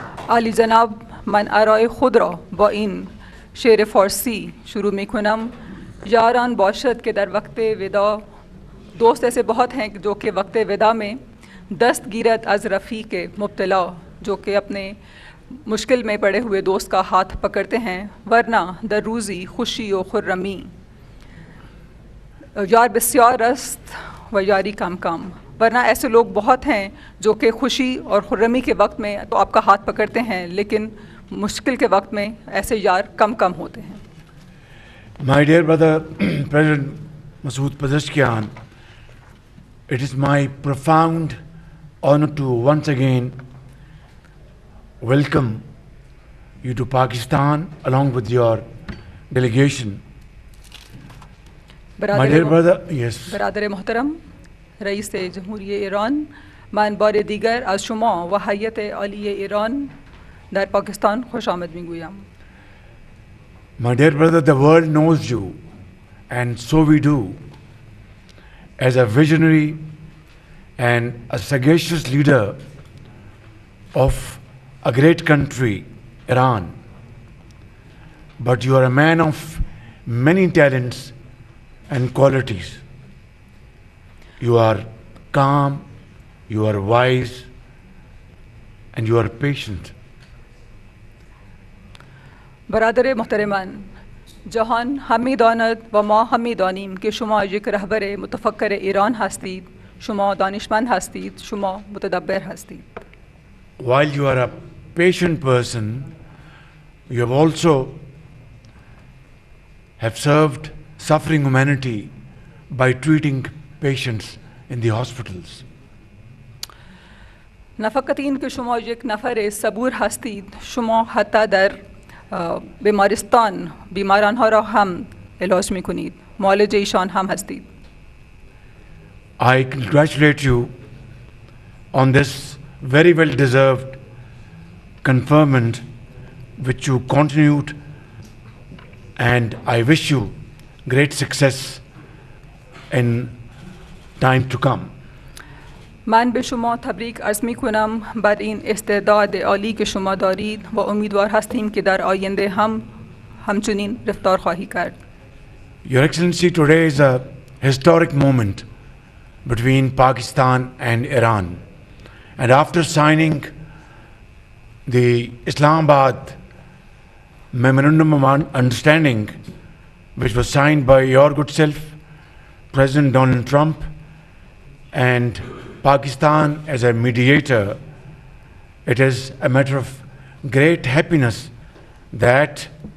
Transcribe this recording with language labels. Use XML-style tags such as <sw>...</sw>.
<fa>आली जनाब, मन आराय खुद را با این شعر فارسی شروع می کنم. یاران باشد که در وقت ودا،</fa> <ur>دوست ایسے بہت ہیں جو کہ وقت ودا میں</ur> <fa>دست گیرت از رفیق مبتلا،</fa> <ur>جو کہ اپنے مشکل میں پڑے ہوئے دوست کا ہاتھ پکڑتے ہیں، ورنہ</ur> <fa>در روزی خوشی و خرمی، یار بسیار است و یاری کم کم،</fa> <ur>ورنہ ایسے لوگ بہت ہیں جو کہ خوشی اور خرمی کے وقت میں تو آپ کا ہاتھ پکڑتے ہیں، لیکن مشکل کے وقت میں ایسے یار کم کم ہوتے ہیں۔</ur> <en>My dear brother, President Masood Pezeshkian, it is my profound honor to once again welcome you to Pakistan along with your delegation. My dear brother, yes.</en> <fa>برادر محترم، رئیس جمهوری ایران، من بار دیگر از شما و هیئت عالی ایران در پاکستان خوش آمد میگویم.</fa> <en>My dear brother, the world knows you, and so we do, as a visionary and a sagacious leader of a great country, Iran. But you are a man of many talents and qualities. You are calm, you are wise, and you are patient.</en> <fa>برادر محترمان، جهان همی داند و ما همی دانیم که شما یک رهبر متفکر ایران هستید، شما دانشمند هستید، شما متدبر هستید.</fa> <en>While you are a patient person, you have also have served suffering humanity by treating patients in the hospitals.</en> <fa>نه فقط این که شما یک نفر صبور هستید، شما حتی در بیمارستان بیماران ها را هم علاج می کنید، معالج ایشان هم هستید.</fa> <en>I congratulate you on this very well deserved conferment which you continued, and I wish you great success in time to come.</en> <fa>من به شما تبریک عرض می کنم بر این استعداد عالی که شما دارید و امیدوار هستیم که در آینده هم همچنین رفتار خواهی کرد.</fa> <en>Your Excellency, today is a historic moment between Pakistan and Iran. And after signing the Islamabad Memorandum of Understanding, which was signed by your good self, President Donald Trump, and Pakistan as a mediator, it is a matter of great happiness that</en>